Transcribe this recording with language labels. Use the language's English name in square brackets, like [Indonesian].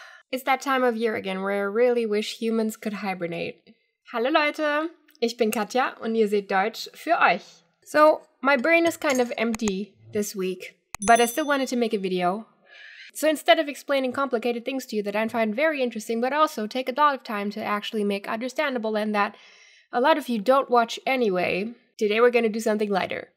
[English] It's that time of year again where I really wish humans could hibernate. [German] Hallo Leute, ich bin Katja und ihr seht Deutsch für euch. [English] So, my brain is kind of empty this week, but I still wanted to make a video. So instead of explaining complicated things to you that I find very interesting, but also take a lot of time to actually make understandable and that a lot of you don't watch anyway, today we're going to do something lighter.